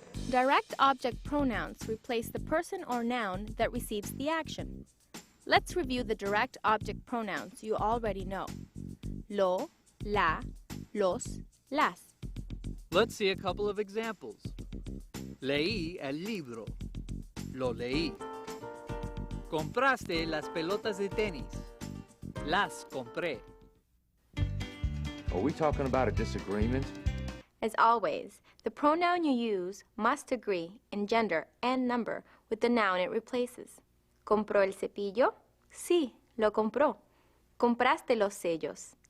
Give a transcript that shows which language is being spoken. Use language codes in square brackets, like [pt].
[en] Direct object pronouns replace the person or noun that receives the action. Let's review the direct object pronouns you already know. [es] Lo, la, los, las. [en] Let's see a couple of examples. [es] Leí el libro. Lo leí. Compraste las pelotas de tenis. Las compré. [en] Are we talking about a disagreement? As always, the pronoun you use must agree in gender and number with the noun it replaces. [es] ¿Compró el cepillo? Sí, lo compró. ¿Compraste los sellos?